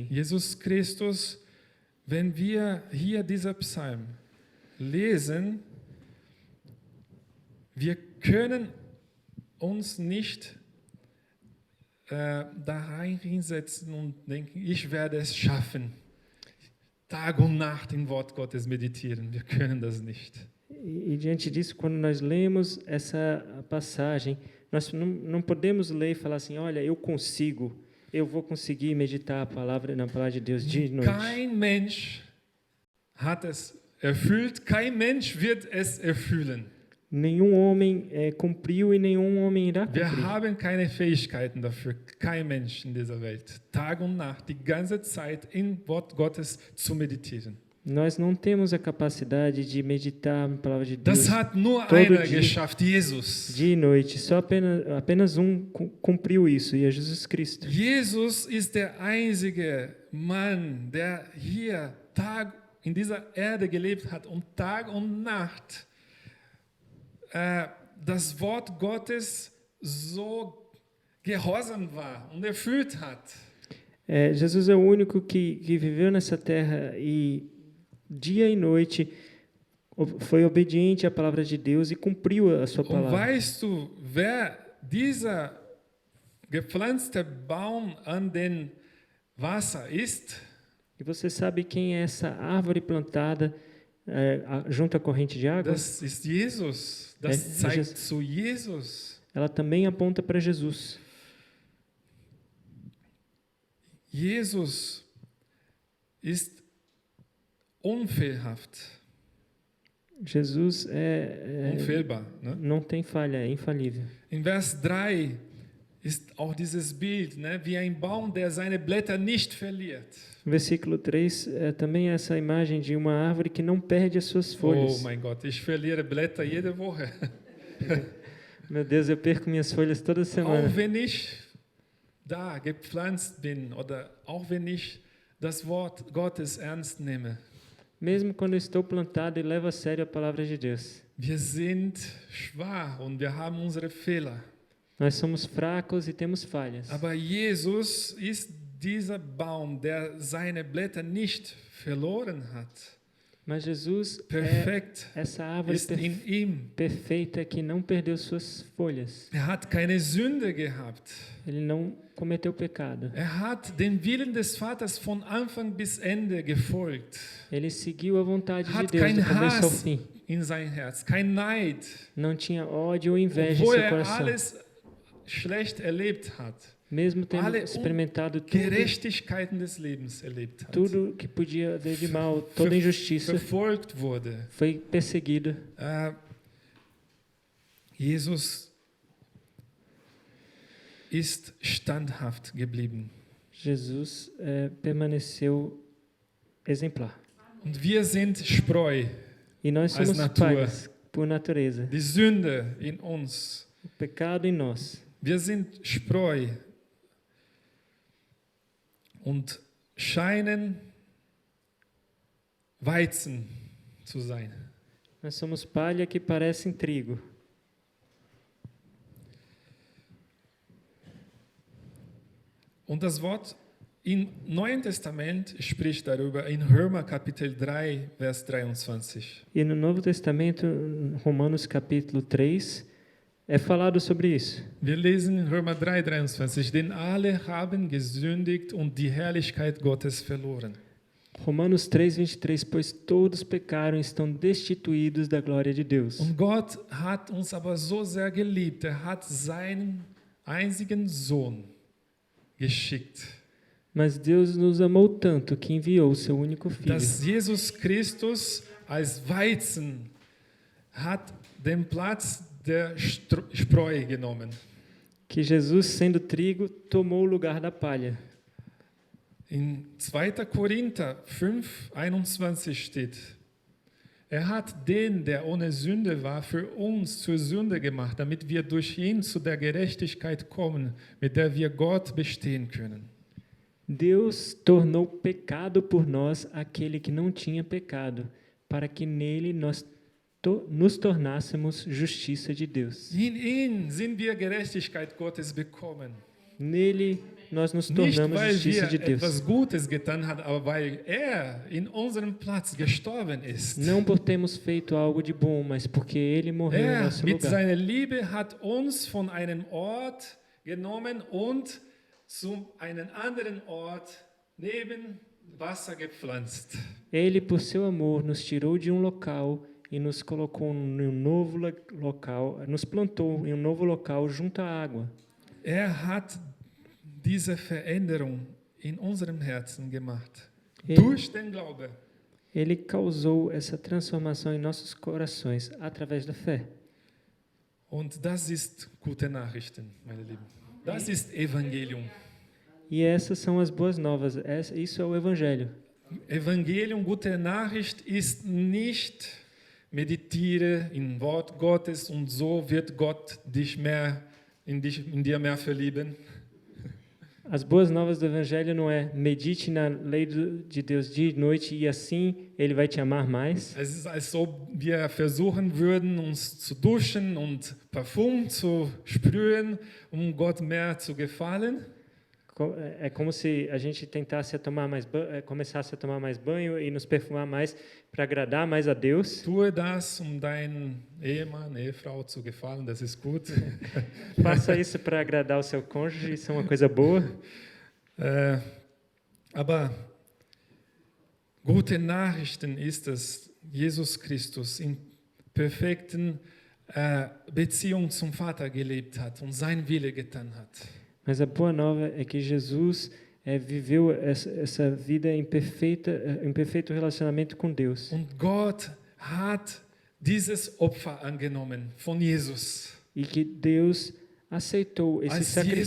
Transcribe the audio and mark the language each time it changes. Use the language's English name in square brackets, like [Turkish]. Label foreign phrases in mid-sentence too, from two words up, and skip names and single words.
[German] Jesus Christus, wenn wir hier dieser Psalm lesen, wir können uns nicht da reinsetzen und denken, ich werde es schaffen, Tag und Nacht im Wort Gottes meditieren. Wir können das nicht. [Portuguese] E diante disso, quando nós lemos essa passagem, nós não podemos ler e falar assim, olha, eu vou conseguir meditar na palavra de Deus dia e noite. [German] Kein Mensch hat es erfüllt, kein Mensch wird es erfüllen. [Portuguese] Nenhum homem cumpriu e nenhum homem irá [German] Wir [Portuguese] cumprir. [German] haben keine Fähigkeiten dafür, kein Mensch in dieser Welt, Tag und Nacht, die ganze Zeit im Wort Gottes zu meditieren. [Portuguese] Nós não temos a capacidade de meditar na palavra de Deus [German] Das hat nur [Portuguese] todo [German] einer [Portuguese] dia. [German] geschafft, Jesus. [Portuguese] dia e noite. Só apenas um cumpriu isso, e é Jesus Cristo. [German] Jesus ist der einzige Mann, der hier in dieser Erde gelebt hat und Tag und Nacht das Wort Gottes so gehorsam war und erfüllt hat. [Portuguese] Jesus é o único que viveu nessa terra e dia e noite foi obediente à palavra de Deus e cumpriu a sua [German] Und [Portuguese] palavra. [German] weißt du, wer dieser gepflanzte Baum an den Wasser ist? [Portuguese] E você sabe quem é essa árvore plantada junto à corrente de água, [German] Das ist Jesus. Das zeigt Jesus. zu Jesus. [Portuguese] ela também aponta para Jesus. [German] Jesus ist unfehlhaft, Jesus unfehlbar. Ne? [Portuguese] não tem falha, é infalível. [German] In Vers 3 ist auch dieses Bild, ne? Wie ein Baum, der seine Blätter nicht verliert. [Portuguese] No versículo 3, também é essa imagem de uma árvore que não perde as suas [German] Oh [Portuguese] folhas. [German] mein Gott, ich verliere Blätter jede Woche. [Portuguese] Meu Deus, eu perco minhas folhas toda semana. [German] Auch wenn ich da gepflanzt bin oder auch wenn ich das Wort Gottes ernst nehme. [Portuguese] Mesmo quando eu estou plantado e levo a sério a palavra de Deus. [German] Wir sind schwach und wir haben unsere Fehler. [Portuguese] Nós somos fracos e temos falhas. [German] Aber Jesus ist dieser Baum, der seine Blätter nicht verloren hat. [Portuguese] Mas Jesus [German] Perfekt [Portuguese] é essa árvore [German] ist in ihm. [Portuguese] perfeita que não perdeu suas folhas. [German] Er hat keine Sünde gehabt. [Portuguese] Ele não cometeu pecado. [German] Er hat den Willen des Vaters von Anfang bis Ende gefolgt. [Portuguese] Ele seguiu a vontade de [German] Hat [Portuguese] Deus [German] kein [Portuguese] do começo ao [German] Hass [Portuguese] fim. [German] in sein Herz, kein Neid, [Portuguese] Não tinha ódio ou inveja em [German] obwohl [Portuguese] seu [German] er [Portuguese] coração. [German] alles schlecht erlebt hat. [Portuguese] Mesmo tendo [German] alle [Portuguese] experimentado [German] Gerechtigkeiten des Lebens erlebt hat. [Portuguese] tudo que podia haver de mal, toda injustiça, [German] Verfolgt wurde. [Portuguese] foi perseguido. [German] Jesus ist standhaft geblieben. [Portuguese] Jesus permaneceu exemplar. [German] Und wir sind Spreu, [Portuguese] E nós As somos natura. palhas por natureza. [German] die Sünde in uns. [Portuguese] O pecado em nós. [German] Wir sind Spreu und scheinen Weizen zu sein. [Portuguese] Nós somos palha que parecem trigo. [German] Und das Wort im Neuen Testament spricht darüber in Römer Kapitel 3, Vers 23. [Portuguese] E no Novo Testamento, Romanos capítulo 3, é falado sobre isso. [German] Wir lesen in Römer 3, 23, denn alle haben gesündigt und die Herrlichkeit Gottes verloren. [Portuguese] Romanos 3:23, pois todos pecaram e estão destituídos da glória de Deus. [German] Und Gott hat uns aber so sehr geliebt, er hat seinen einzigen Sohn geschickt, [Portuguese] Mas Deus nos amou tanto que enviou o seu único filho. [German] dass Jesus Christus als Weizen hat den Platz der Spreu genommen. [Portuguese] Que Jesus, sendo trigo, tomou o lugar da palha. [German] In 2. Korinther 5, 21 steht, er hat den, der ohne Sünde war, für uns zur Sünde gemacht, damit wir durch ihn zu der Gerechtigkeit kommen, mit der wir Gott bestehen können. [Portuguese] Deus tornou pecado por nós aquele que não tinha pecado, para que nele nós nos tornássemos justiça de Deus. [German] In ihn sind wir Gerechtigkeit Gottes bekommen. [Portuguese] Nele nós nos [German] Nicht, [Portuguese] tornamos [German] weil [Portuguese] justiça [German] wir [Portuguese] de Deus. [German] etwas Gutes getan haben, aber weil er in unserem Platz gestorben ist. [Portuguese] Não por termos feito algo de bom, mas porque ele morreu em [German] Er [Portuguese] nosso [German] mit [Portuguese] lugar. [German] seiner Liebe hat uns von einem Ort genommen und zu einem anderen Ort neben Wasser gepflanzt. [Portuguese] Ele, por seu amor, nos tirou de um local e nos colocou em um novo local, nos plantou em um novo local junto à água. [German] Er hat diese Veränderung in unserem Herzen gemacht. Durch den Glauben. [Portuguese] Ele causou essa transformação em nossos corações através da fé. [German] Und das ist gute Nachrichten, meine Lieben. Das ist Evangelium. [Portuguese] E essas são as boas novas. Isso é o Evangelho. [German] Evangelium, gute Nachricht ist nicht meditiere im Wort Gottes und so wird Gott in dir mehr verlieben. [Portuguese] As boas novas do Evangelho não é medite na lei de Deus dia e noite e assim Ele vai te amar mais. [German] Es ist, als ob wir versuchen würden, uns zu duschen und Parfum zu sprühen, um Gott mehr zu gefallen. [Portuguese] É como se a gente tentasse começasse a tomar mais banho e nos perfumar mais para agradar mais a Deus. [German] Tue das, um deinen Ehemann, Ehefrau zu gefallen, das ist gut. [Portuguese] Faça isso para agradar o seu cônjuge, isso é uma coisa boa. [German] Aber gute Nachrichten ist es, Jesus Christus in perfekten Beziehung zum Vater gelebt hat und sein Wille getan hat. [Portuguese] Mas a boa nova é que Jesus viveu essa vida em perfeito relacionamento com Deus. [German] Und Gott hat dieses Opfer angenommen von Jesus. [Portuguese] E que Deus aceitou esse [German] Als Jesus